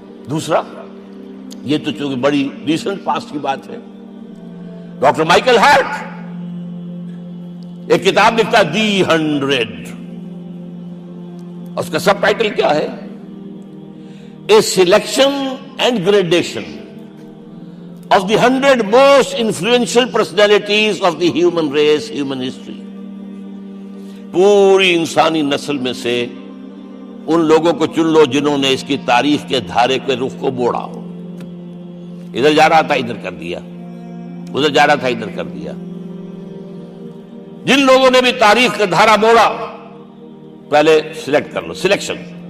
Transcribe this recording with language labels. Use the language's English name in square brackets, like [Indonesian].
[Urdu] دوسرا، یہ تو چونکہ بڑی ریسنٹ پاسٹ کی بات ہے، ڈاکٹر مائیکل ہارٹ ایک کتاب لکھتا دی 100. اس کا سب ٹائٹل کیا ہے؟ [English] A selection and gradation of the 100 most influential personalities of the human race, human history. [Urdu] پوری انسانی نسل میں سے ان لوگوں کو چن لو جنہوں نے اس کی تاریخ کے دھارے کے رخ کو موڑا ہو. ادھر جا رہا تھا ادھر کر دیا, ادھر جا رہا تھا ادھر کر دیا. جن لوگوں نے بھی تاریخ کا دھارا موڑا, پہلے سلیکٹ کر لو, سلیکشن.